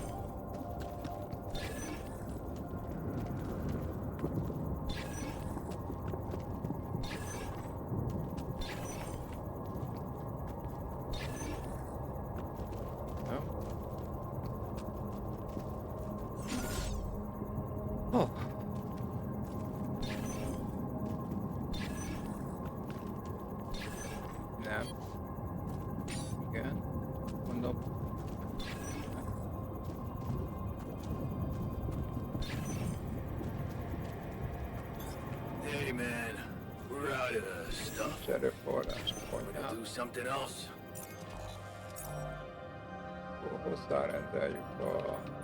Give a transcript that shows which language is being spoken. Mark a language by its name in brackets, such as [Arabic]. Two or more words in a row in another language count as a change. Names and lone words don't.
[Hungarian] Jó. Oh. Nem. Igen. Mondom. [English] Hey man, we're out of stuff. [Hungarian] Nincs erőforrás. [English] Wanna do something else? [Hungarian] Akkor hozzárendeljük a...